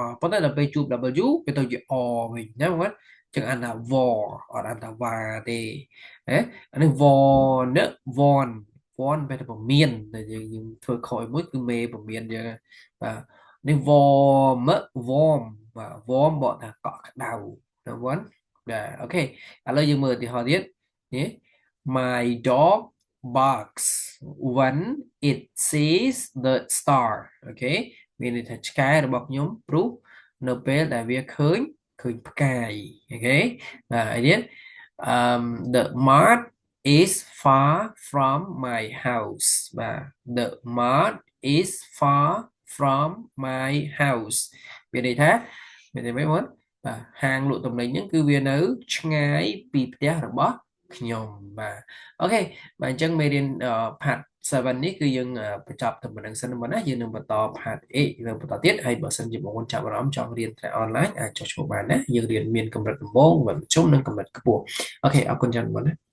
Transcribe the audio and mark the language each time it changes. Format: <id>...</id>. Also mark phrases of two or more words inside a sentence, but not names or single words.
<km>ប៉ុន្តែដល់ពេលជួប W វាទៅជា R វិញណាបងប្អូនចឹងអានថា war អត់អានថាវ៉ាទេណាអានេះ war ណា</km> <en>warn warn</en> <km>បែរទៅពមៀនតែយើងធ្វើខុសមួយគឺមេពមៀនយើងបាទនេះ</km> <en>warm warm</en> <km>បាទ warm បកថាកក់ក្ដៅណាបងបាទអូខេឥឡូវយើងមើលឧទាហរណ៍ទៀតនេះ</km> <en>my dog barks when it sees the star</en> <km>អូខេមានន័យថាឆ្កែរបស់ខ្ញុំព្រោះនៅពេលដែលវាឃើញផ្កាយអូខេបាទហើយទៀត</km> <en>the mart is far from my house</en> <km>បាទ</km> <en>the mart is far from my house</en> <km>មានន័យថាមានន័យម៉េចបងបាទហាងលក់ទំនិញហ្នឹងគឺវានៅ ឆ្ងាយពីផ្ទះរបស់ខ្ញុំបាទអូខេបាទអញ្ចឹងមេរៀន part 7នេះគឺយើងបញ្ចប់តែប៉ុណ្្នឹងសិនមកណាយើងនឹងបន្ត part 8នឹងបន្តទៀតហើយបើសិនជាបងប្អូនចាប់អារម្មណ៍ចង់រៀនតែអនឡាញអាចចុះឈ្មោះបានណាយើងរៀនមានកម្រិតដំបូងមធ្យមនិងកម្រិតខ្ពស់អូខេអរគុណច្រើនបងប្អូនណា</km>